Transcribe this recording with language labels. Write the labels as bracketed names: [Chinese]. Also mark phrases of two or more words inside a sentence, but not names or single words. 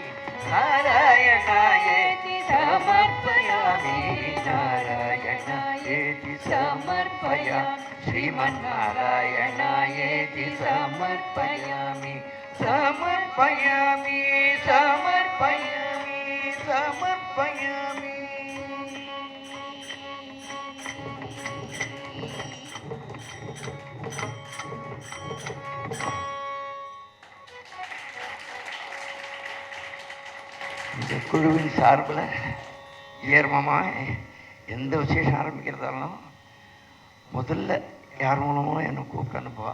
[Sanskrit] नारायणायेति समर्पयामि. नारायणायेति समर्पयामि. श्रीमन्नारायणायेति समर्पयामि. समर्पयामि समर्पयामि समर्पयामि. [Tamil] இந்த குழுவின் சார்பில் ஏர்மமாக எந்த விசேஷம் ஆரம்பிக்கிறதாலும் முதல்ல யார் மூலமோ என்னை கூப்பிட்டு அனுப்புவா.